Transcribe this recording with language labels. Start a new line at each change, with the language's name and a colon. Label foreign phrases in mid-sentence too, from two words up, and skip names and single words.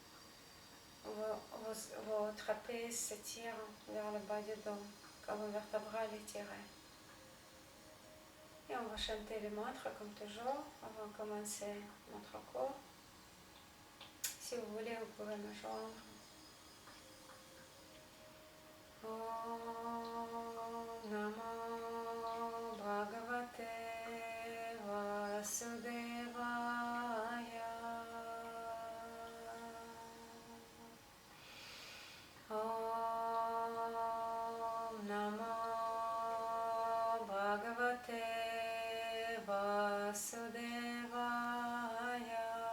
French: Vos trapèzes s'étirent vers le bas du dos, comme vos vertébrales étirées. Et on va chanter les mantras comme toujours avant de commencer notre cours. Si vous voulez, vous pouvez me joindre.
Sanskrit: Om Namo Bhagavate Vasudevaya. Om Namo Bhagavate Vasudevaya.